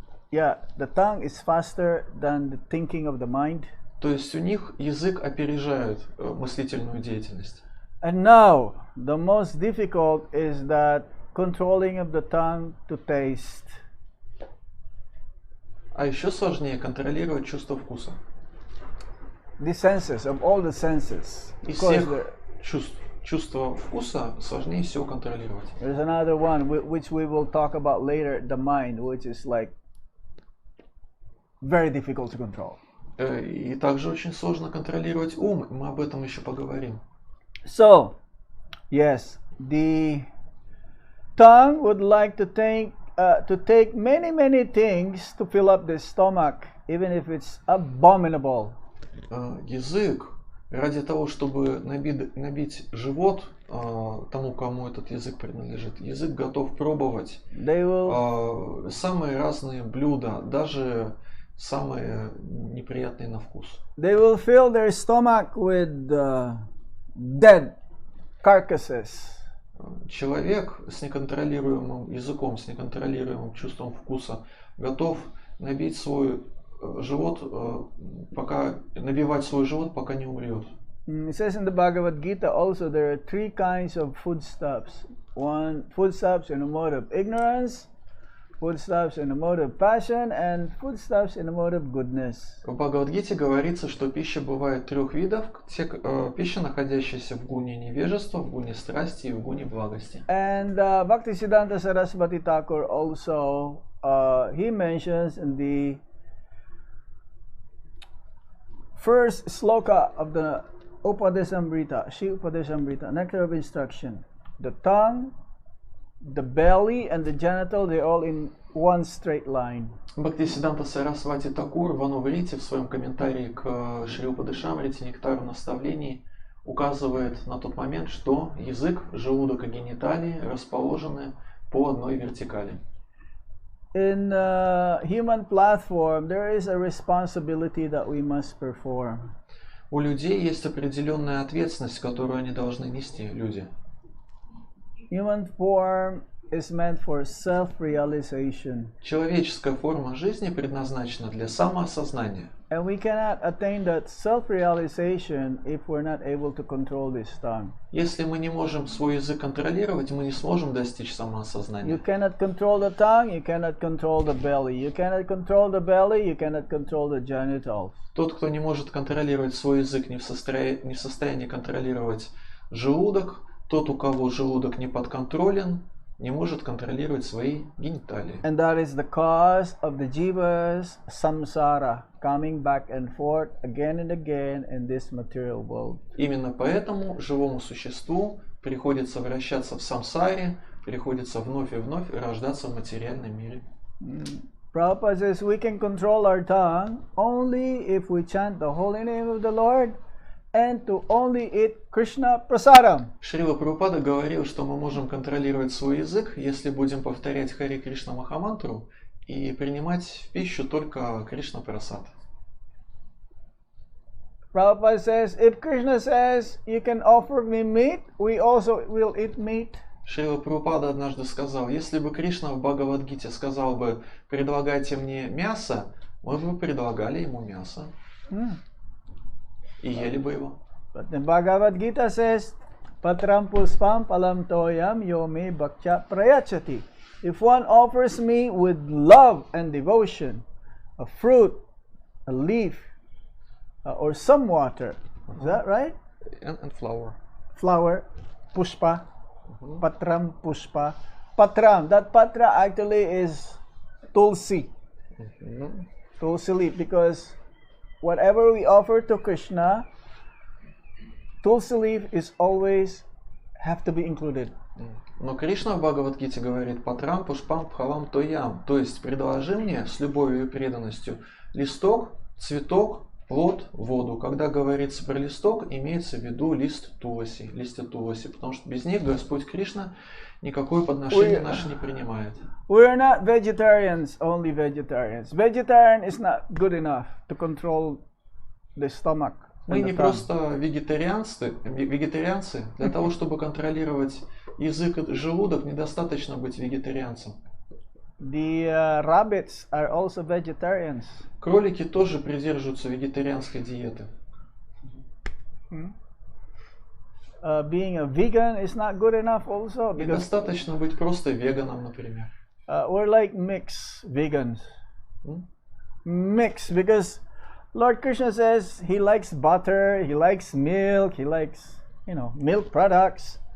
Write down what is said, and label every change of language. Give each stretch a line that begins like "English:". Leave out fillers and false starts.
English: The tongue is faster than the thinking of the mind.
Russian: То есть у них язык опережает мыслительную деятельность.
English: And now, the most difficult is that controlling of the tongue to taste.
Russian: А еще сложнее контролировать чувство вкуса.
English: The senses, of all the senses.
Russian: Из всех чувств, чувство вкуса сложнее всего контролировать.
English: There's another one which we will talk about later, the mind, which is like very difficult to control.
Russian: И также очень сложно контролировать ум. Мы об этом еще поговорим.
English: So, yes, the tongue would like to take many things to fill up the stomach, even if it's abominable.
Russian: Язык ради того, чтобы набить живот тому, кому этот язык принадлежит, язык готов пробовать самые разные блюда, даже самые неприятные на вкус.
English: They will fill their stomach with dead carcasses.
Russian: Человек с неконтролируемым языком, с неконтролируемым чувством вкуса готов набить свой живот, набивать свой живот, пока не умрет.
English: It says in the Bhagavad Gita also there are three kinds of foodstuffs. One, foodstuffs in the mode of ignorance, foodstuffs in the mode of passion, and foodstuffs in the mode of goodness.
Russian: В Бхагавад-гите говорится, что пища бывает трех видов. Пища, находящаяся в гуне невежества, в гуне страсти и в гуне благости.
English: And Bhaktisiddhanta Saraswati Thakur also, he mentions in the first sloka of the Upadesamrita, Shri Upadesamrita, Nectar of Instruction, the tongue, the belly, and the genital, they're all in one straight line.
Russian: Бхактисиддханта Сарасвати Такур в Ануврите в своем комментарии к Шри Упадешамрите Нектару наставлений указывает на тот момент, что язык, желудок и гениталии расположены по одной вертикали.
English: In human platform, there is a responsibility that we must perform.
Russian: У людей есть определенная ответственность, которую они должны нести, люди.
English: Human form is meant for self-realization.
Russian: Человеческая форма жизни предназначена для самоосознания.
English: And we cannot attain that self-realization if we're not able to control this tongue.
Russian: Если мы не можем свой язык контролировать, мы не сможем достичь самоосознания.
English: You cannot control the tongue, you cannot control the belly. You cannot control the belly, you cannot control the genitals.
Russian: Тот, кто не может контролировать свой язык, не в состоянии контролировать желудок, тот, у кого желудок не подконтролен, не может контролировать свои гениталии.
English: And that is the cause of the jiva's samsara, coming back and forth again and again in this material world.
Russian: Именно поэтому живому существу приходится вращаться в самсаре, приходится вновь и вновь рождаться в материальном мире.
English: Prabhupada says we can control our tongue only if we chant the holy name of the Lord and to only eat Krishna prasadam.
Russian: Шрила Прабхупада говорил, что мы можем контролировать свой язык, если будем повторять Хари Кришна Махамантру и принимать в пищу только Кришна Прасад.
English: Prabhupada says, if Krishna says you can offer me meat, we also will eat meat.
Russian: Шрила Прабхупада однажды сказал, если бы Кришна в Бхагавад-гите сказал бы, предлагайте мне мясо, мы бы предлагали ему мясо. И ели бы его.
English: But the Bhagavad Gita says,
Sanskrit: Patram puspam palam toyam yome bhaktya prayachati.
English: If one offers me with love and devotion, a fruit, a leaf, or some water, is that right? And flour. Flower, pushpa, patram pushpa. Patram, that patra actually is tulsi. Tulsi leaf, because whatever we offer to Krishna, tulsi leaf is always have to be included.
Russian: Но Кришна в Бхагавад-гите говорит
Sanskrit: «Патрам пушпам пхалам тоям»,
Russian: то есть «предложи мне с любовью и преданностью листок, цветок, плод, воду». Когда говорится про листок, имеется в виду лист туласи, листья туласи, потому что без них Господь Кришна никакое подношение наше не принимает.
English: We are not vegetarians, only vegetarians. Vegetarian is not good enough to control the stomach.
Russian: Мы не просто вегетарианцы. Для того, чтобы контролировать язык и желудок, недостаточно быть вегетарианцем.
English: The rabbits are also vegetarians.
Russian: Кролики тоже придерживаются вегетарианской диеты.
English: Being a vegan is not good enough also.
Russian: Недостаточно быть просто веганом, например.
English: We're like mixed vegans. Mixed, because Lord Krishna says he likes butter, he likes milk, he likes, milk products.